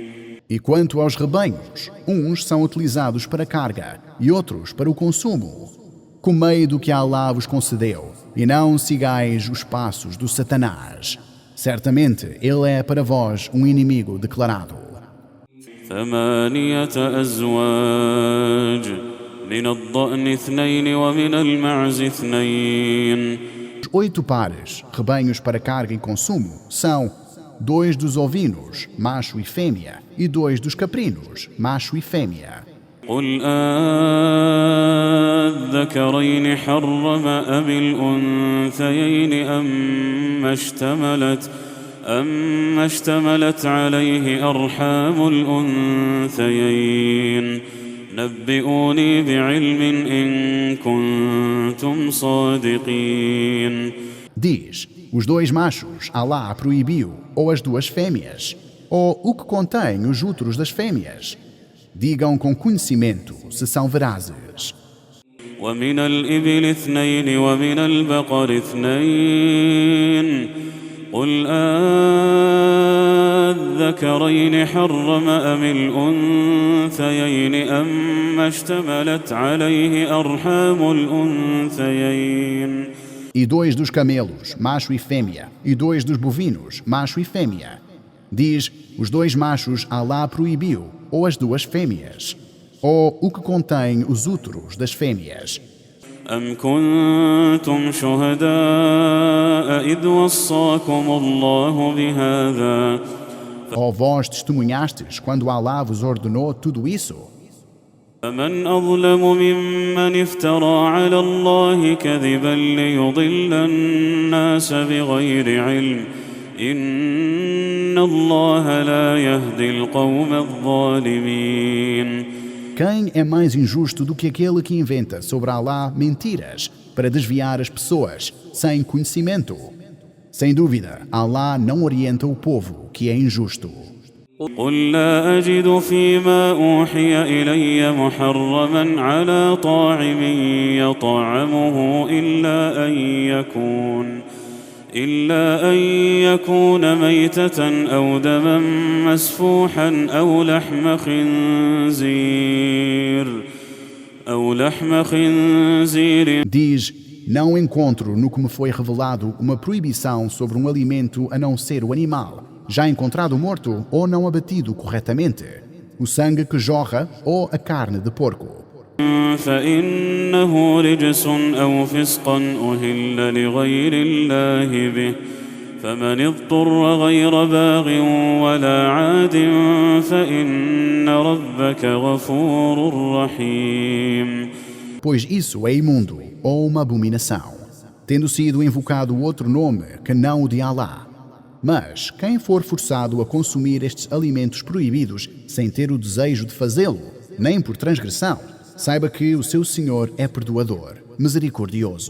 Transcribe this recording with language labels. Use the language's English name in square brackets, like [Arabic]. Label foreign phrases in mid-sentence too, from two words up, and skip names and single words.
[Portuguese] E quanto aos rebanhos, uns são utilizados para carga e outros para o consumo. Comei do que Allah vos concedeu e não sigais os passos do Satanás. Certamente, ele é para vós inimigo declarado. [Arabic] 8 أزواج من الضأن 2 ومن المعز 2. [Portuguese] Os 8 pares, rebanhos para carga e consumo, são 2 dos ovinos, macho e fêmea, e 2 dos caprinos, macho e fêmea. [Arabic] قل أذكرين حرم أم الأنثيين أما اشتملت عليه أرحام الأنثيين نبئوني بعلم إن كنتم صادقين. [Portuguese] Diz, os dois machos Alá proibiu, ou as duas fêmeas, ou o que contém os úteros das fêmeas. Digam com conhecimento se são verazes. [Arabic] ومن الإبل 2 ومن البقر 2 قل أذكرين حرم أم الأنثيين أما اشتملت عليه أرحام الأنثيين. [Portuguese] E 2 dos camelos, macho e fêmea, e 2 dos bovinos, macho e fêmea. Diz, os 2 machos Alá proibiu, ou as duas fêmeas, ou o que contém os úteros das fêmeas. [Arabic] أم كنتم شهداء إذ وصاكم الله بهذا. [Portuguese] Ou vós testemunhastes quando Alá vos ordenou tudo isso? [Arabic] فمن أظلم ممن افترى على الله كذبا ليضل الناس بغير علم إن الله لا يهدي القوم الظالمين. [Portuguese] Quem é mais injusto do que aquele que inventa sobre Alá mentiras para desviar as pessoas sem conhecimento? Sem dúvida, Alá não orienta o povo que é injusto. [Arabic] قل لا أجد فيما أوحي إلي محرما على طاعم يطعمه إلا أن يكون ميتة أو دما مسفوحا أو لحم خنزير. [Portuguese] Diz, não encontro no que me foi revelado uma proibição sobre um alimento a não ser o animal, já encontrado morto ou não abatido corretamente, o sangue que jorra ou a carne de porco. [Arabic] فإنه رجس أو فسقا أهل لغير الله به فمن اضطر غير باغ ولا عاد فإن ربك غفور رحيم. [Portuguese] Pois isso é imundo ou uma abominação, tendo sido invocado outro nome que não o de Alá. Mas quem for forçado a consumir estes alimentos proibidos sem ter o desejo de fazê-lo, nem por transgressão, saiba que o seu Senhor é perdoador, misericordioso.